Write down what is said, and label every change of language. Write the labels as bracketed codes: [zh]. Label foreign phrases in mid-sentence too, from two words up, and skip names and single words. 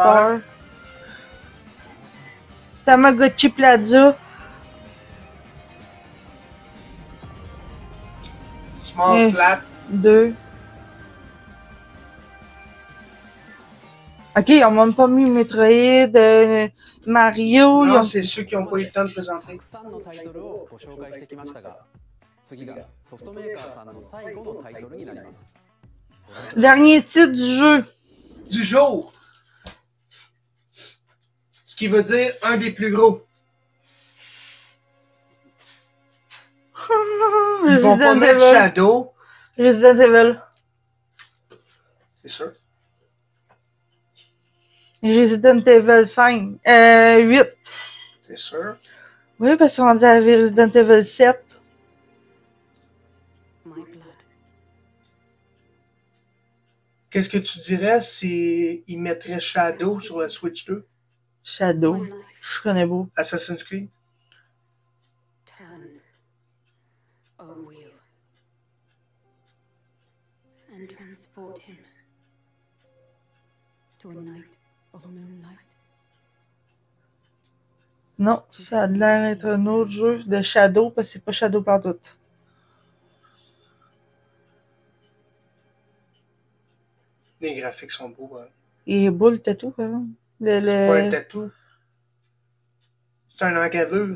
[fr] vapeurs. Tamagotchi Plaza. Small Flat. 2. Ok, ils ont même pas mis Metroid, Mario. Non, ils ont... c'est ceux qui n'ont pas eu le temps de présenter. [ja] たくさんのタイトルをご紹介してきましたが、次がソフトメーカーさんの最後のタイトルになります。 [fr] Dernier titre du jeu. Du jour. Ce qui veut dire un des plus gros. Ils vont pas mettre Shadow. Resident Evil. C'est sûr. Resident Evil 5. 8. C'est sûr. Oui, parce qu'on dit à Resident Evil 7. Qu'est-ce que tu dirais si ils mettraient Shadow sur la Switch 2? Shadow. Je connais beau. Assassin's Creed. [en] Turn a wheel and transport him to a night of moonlight. [fr] Non, ça a l'air d'être un autre jeu de Shadow, parce que c'est pas Shadow partout. Les graphiques sont beaux. Hein. Il est beau le tatou, hein? C'est pas un tatou. C'est un engraveur.